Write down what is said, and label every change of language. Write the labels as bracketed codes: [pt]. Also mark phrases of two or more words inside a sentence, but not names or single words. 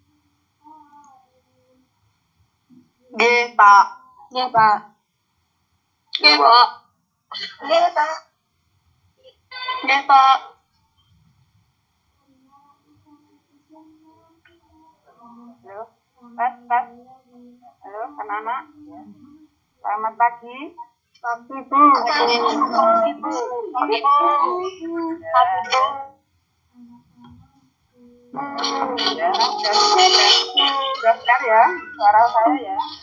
[jv] Nggih, Pak. Nggih, Pak. Nggih, Pak. Nggih, Pak. Nggih, Pak. [id] Halo, tes. Halo, anak-anak. Selamat pagi. Pagi, Bu. Pagi, Bu. Pagi, Bu. Ya, sudah benar ya suara saya ya.